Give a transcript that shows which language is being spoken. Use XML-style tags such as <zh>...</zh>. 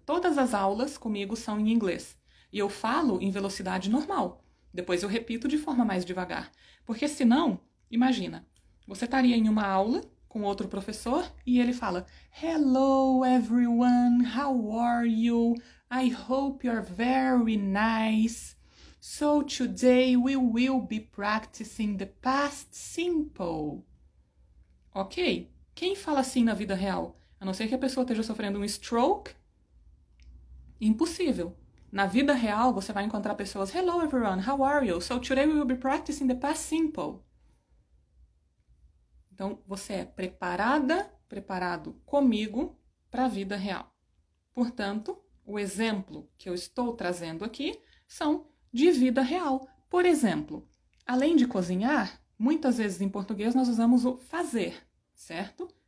<pt>Todas as aulas comigo são em inglês. E eu falo em velocidade normal. Depois eu repito de forma mais devagar. Porque senão, imagina, você estaria em uma aula com outro professor e ele fala:</pt> <en>Hello everyone, how are you? I hope you're very nice. So today we will be practicing the past simple. Ok?</en> <pt>Quem fala assim na vida real? A não ser que a pessoa esteja sofrendo um stroke, impossível. Na vida real, você vai encontrar pessoas:</pt> <en>Hello everyone, how are you? So today we will be practicing the past simple.</en> <pt>Então, você é preparado comigo para a vida real. Portanto, o exemplo que eu estou trazendo aqui são de vida real. Por exemplo, além de cozinhar, muitas vezes em português nós usamos o fazer, certo?</pt>